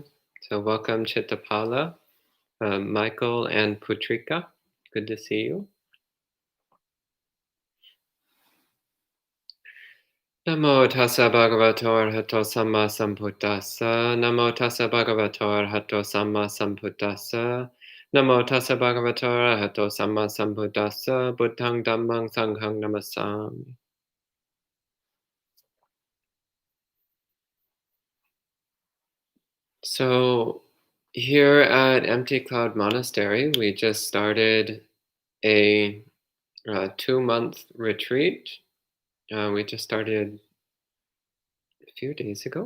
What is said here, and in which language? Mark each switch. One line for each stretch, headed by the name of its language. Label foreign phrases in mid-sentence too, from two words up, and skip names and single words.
English: So welcome Chittapala, Michael and Putrika. Good to see you.
Pali: Namo tassa bhagavato arahato samma sambuddhassa. Namo tassa bhagavato arahato samma sambuddhassa. Namo tassa bhagavato arahato samma sambuddhassa. Buddhang dhammang sanghang namasami.
English: So here at Empty Cloud Monastery, we just started a 2-month retreat. We just started a few days ago.